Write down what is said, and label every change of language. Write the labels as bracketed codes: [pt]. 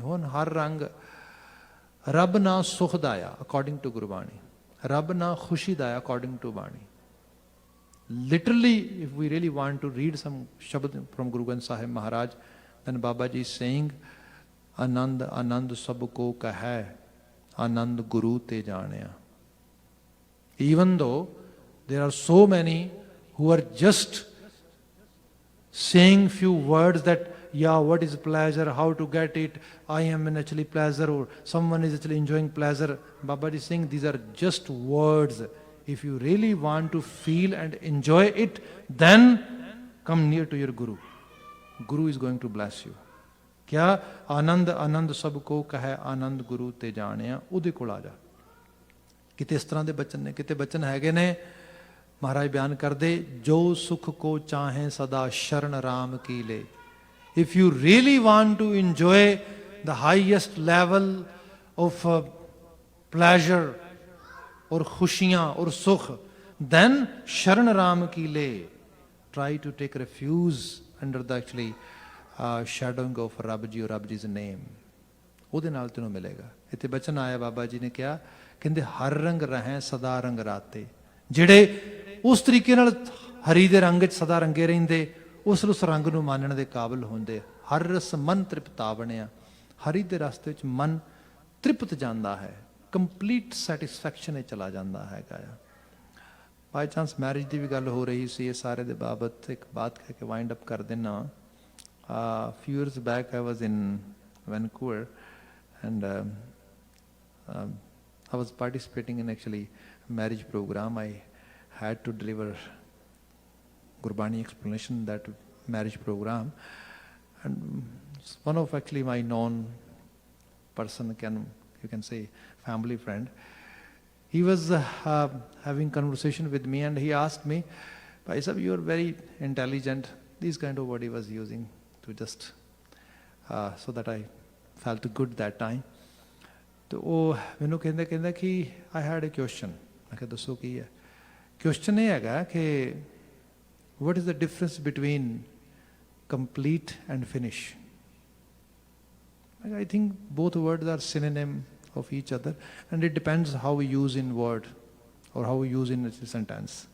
[pa] ਹੁਣ ਹਰ ਰੰਗ ਰੱਬ ਨਾ ਸੁਖ ਦਾ ਆ [en] according to [pa] ਗੁਰਬਾਣੀ, ਰੱਬ ਨਾ ਖੁਸ਼ੀ ਦਾ ਆ ਅਕੋਰਡਿੰਗ ਟੂ ਬਾਣੀ। [en] literally if we really want to read some shabad from Guru Granth Sahib Maharaj, then Baba ji is saying, [pa] ਆਨੰਦ ਆਨੰਦ ਸਭ ਕੋ ਕਹੈ, ਆਨੰਦ ਗੁਰੂ ਤੇ ਜਾਣਿਆ। [en] Even though there are so many who are just saying few words that yeah, what is pleasure, how to get it, I am in actually pleasure, or someone is actually enjoying pleasure. Baba is saying these are just words. If you really want to feel and enjoy it, then come near to your Guru. Guru is going to bless you. [pa] क्या आनंद आनंद सब को कहे, आनंद गुरु ते जानिया। ਉਹਦੇ ਕੋਲ ਆ ਜਾ। ਕਿਤੇ ਇਸ ਤਰ੍ਹਾਂ ਦੇ ਬਚਨ ਨੇ, ਕਿਤੇ ਬਚਨ ਹੈਗੇ ਨੇ ਮਹਾਰਾਜ ਬਿਆਨ ਕਰਦੇ, ਜੋ ਸੁਖ ਕੋ ਚਾਹੇ ਸਦਾ ਸ਼ਰਨ ਰਾਮ ਕੀ ਲੈ। [en] If you really want to enjoy the highest level of pleasure or khushiyan or sukh, then [pa] sharan ram ki le. [en] Try to take refuge under the actually shadowing of Rabji or Rabji's name. [pa] ਉਹਦੇ ਨਾਲ ਤੈਨੂੰ ਮਿਲੇਗਾ। ਇੱਥੇ ਬਚਨ ਆਇਆ ਬਾਬਾ ਜੀ ਨੇ ਕਿਹਾ, ਕਹਿੰਦੇ ਹਰ ਰੰਗ ਰਹੇ ਸਦਾ ਰੰਗ ਰਾਤੇ। ਜਿਹੜੇ ਉਸ ਤਰੀਕੇ ਨਾਲ ਹਰੀ ਦੇ ਰੰਗ 'ਚ ਸਦਾ ਰੰਗੇ ਰਹਿੰਦੇ, ਉਸ ਰੰਗ ਨੂੰ ਮਾਨਣ ਦੇ ਕਾਬਲ ਹੁੰਦੇ। ਹਰ ਰਸ ਮਨ ਤ੍ਰਿਪਤਾ ਬਣਿਆ। ਹਰੀ ਦੇ ਰਸਤੇ ਵਿੱਚ ਮਨ ਤ੍ਰਿਪਤ ਜਾਂਦਾ ਹੈ, [en] complete satisfaction [pa] ਇਹ ਚਲਾ ਜਾਂਦਾ ਹੈਗਾ ਆ। [en] by chance [pa] ਮੈਰਿਜ ਦੀ ਵੀ ਗੱਲ ਹੋ ਰਹੀ ਸੀ, ਇਹ ਸਾਰੇ ਦੇ ਬਾਬਤ ਇੱਕ ਬਾਤ ਕਹਿ ਕੇ [en] wind up [pa] ਕਰ ਦੇਣਾ। [en] few years back I was in Vancouver and I was participating in actually a marriage program. I had to deliver Gurbani explanation that marriage program, and one of actually my known person, you can say family friend, he was having conversation with me and he asked me, Bhai Sahib, you are very intelligent, these kind of word he was using to just so that I felt good that time. [pa] तो ਉਹ ਮੈਨੂੰ ਕਹਿੰਦਾ ਕਿ [en] I had a question. [pa] ਮੈਂ ਕਿਹਾ ਦੱਸੋ ਕੀ ਹੈ? [en] Question [pa] ਇਹ ਹੈਗਾ ਕਿ [en] what is the difference between complete and finish? I think both words are synonym of each other, and it depends how we use in word or how we use in a sentence.